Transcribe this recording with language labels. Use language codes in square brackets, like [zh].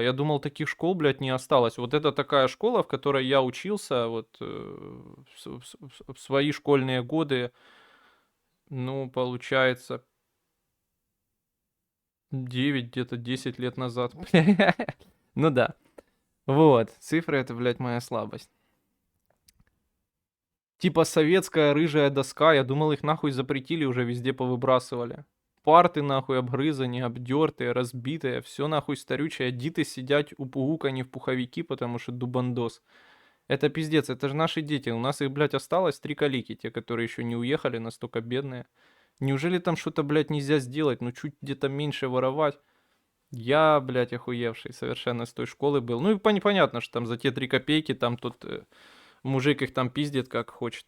[ru] Я думал, таких школ, блядь, не осталось. Вот это такая школа, в которой я учился вот в свои школьные годы, ну, получается, 9, где-то 10 лет назад. Ну да. Вот, цифры это, блядь, моя слабость. Типа советская рыжая доска, я думал, их нахуй запретили, уже везде повыбрасывали. Парты нахуй обгрызані, обдертые, разбитые, все нахуй старючее. [uk] Діти сидять упугукані в пуховики, [ru] потому что дубандос. Это пиздец, это же наши дети. У нас их, блядь, осталось 3 калики, те, которые еще не уехали, настолько бедные. Неужели там что-то, блядь, нельзя сделать? Ну, чуть где-то меньше воровать. Я, блядь, охуевший совершенно с той школы был. Ну, и понятно, что там за те 3 копейки там тут мужик их там пиздит как хочет.